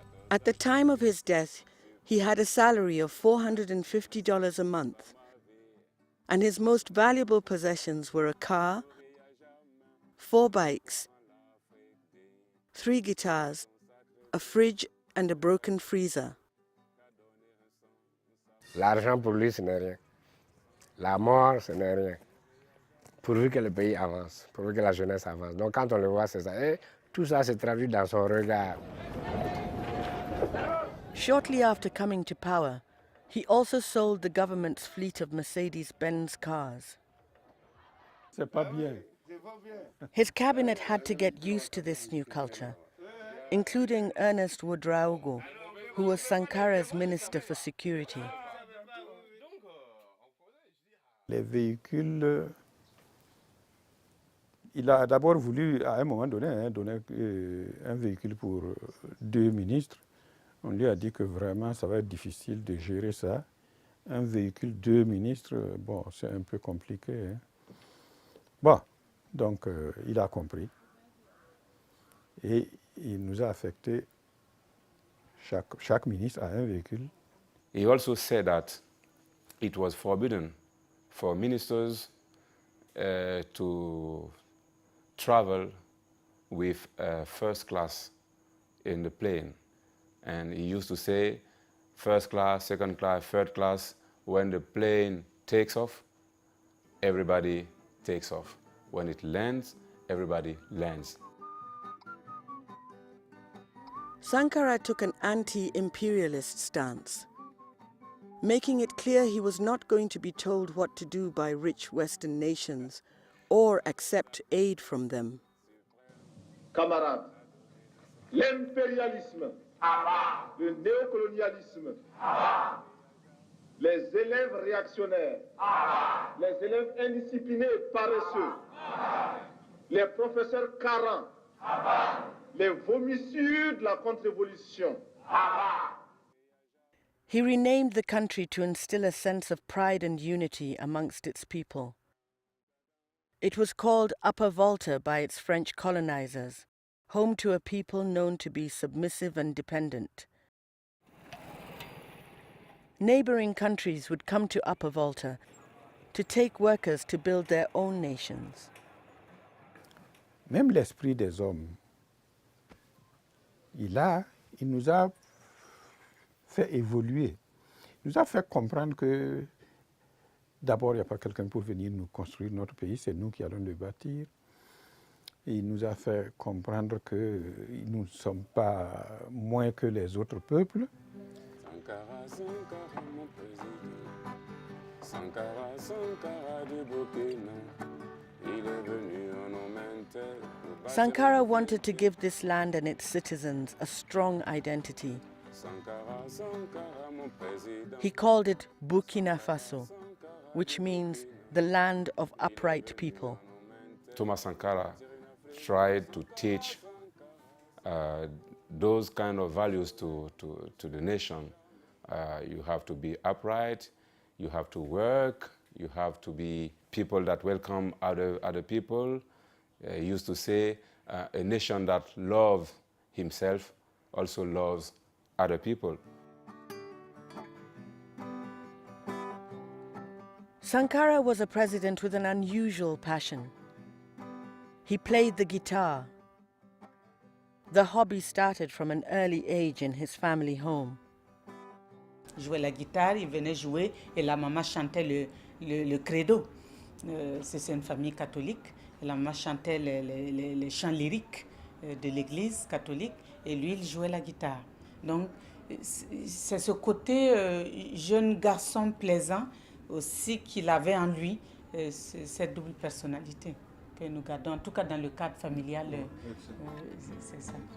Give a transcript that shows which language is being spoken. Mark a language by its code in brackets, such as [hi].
[en] At the time of his death, he had a salary of $450 a month, and his most valuable possessions were a car, 4 bikes, 3 guitars, a fridge and a broken freezer. [fr] L'argent pour lui, ce n'est rien. La mort, ce n'est rien. Pourvu que le pays avance, pourvu que la jeunesse avance. Donc quand on le voit, c'est ça. Et tout ça se traduit dans son regard. [en] Shortly after coming to power, he also sold the government's fleet of Mercedes-Benz cars. [fr] C'est pas bien. [en] His cabinet had to get used to this new culture, including Ernest Ouedraogo, who was Sankara's Minister for Security. [fr] Les véhicules, il a d'abord voulu, à un moment donné, donner un véhicule pour 2 ministres. On lui a dit que vraiment, ça va être difficile de gérer ça. Un véhicule, 2 ministres, bon, c'est un peu compliqué. Hein. Bon, donc il a compris. Et il nous a affecté, chaque ministre a un véhicule. [en] He also said that it was forbidden for ministers to travel with first class in the plane. And he used to say, first class, second class, third class. When the plane takes off, everybody takes off. When it lands, everybody lands. Sankara took an anti-imperialist stance, making it clear he was not going to be told what to do by rich Western nations or accept aid from them. [fr] Camarades, l'impérialisme, le néocolonialisme, les élèves réactionnaires, les élèves indisciplinés et paresseux, les professeurs carents, les vomissures de la contre-révolution. [en] He renamed the country to instill a sense of pride and unity amongst its people. It was called Upper Volta by its French colonizers, home to a people known to be submissive and dependent. Neighboring countries would come to Upper Volta to take workers to build their own nations. [fr] Même l'esprit des hommes, il nous a fait évoluer. Il nous a fait comprendre que d'abord, il n'y a pas quelqu'un pour venir nous construire notre pays, c'est nous qui allons le bâtir. Et il nous a fait comprendre que nous ne sommes pas moins que les autres peuples. Sankara, Sankara, mon président. Sankara, Sankara du Burkina. Il est venu en Omentel. [en] Sankara wanted to give this land and its citizens a strong identity. [fr] Sankara, Sankara, mon président. [en] He called it Burkina Faso, which means the land of upright people. Thomas Sankara tried to teach those kind of values to the nation. You have to be upright, you have to work, you have to be people that welcome other people. He used to say, a nation that loves himself also loves other people. Sankara was a president with an unusual passion. He played the guitar. The hobby started from an early age in his family home. [fr] Il jouait la guitare, il venait jouer et la maman chantait le credo. C'est une famille catholique. Et la maman chantait les chants lyriques de l'église catholique et lui, il jouait la guitare. Donc, c'est ce côté jeune garçon plaisant aussi qu'il avait en lui, cette double personnalité que nous gardons, en tout cas dans le cadre familial, c'est ça.